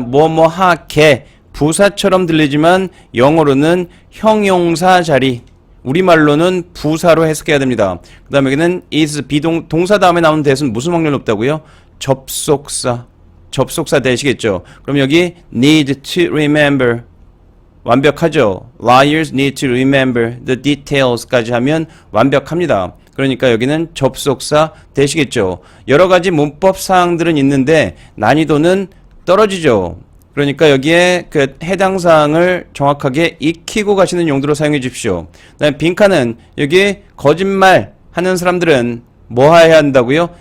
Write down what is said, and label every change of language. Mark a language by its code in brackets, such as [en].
[ko] 뭐뭐하게, 부사처럼 들리지만 영어로는 형용사 자리, 우리말로는 부사로 해석해야 됩니다. 그 다음에 여기는 is, 동사 다음에 나오는 대신 무슨 확률 높다고요? 접속사 되시겠죠. 그럼 여기 need to remember 완벽하죠. [en] Liars need to remember the details까지 하면 완벽합니다. [ko] 그러니까 여기는 접속사 되시겠죠. 여러 가지 문법 사항들은 있는데 난이도는 떨어지죠. 그러니까 여기에 그 해당 사항을 정확하게 익히고 가시는 용도로 사용해 주십시오. 그다음에 빈칸은 여기 거짓말 하는 사람들은 뭐 해야 한다고요?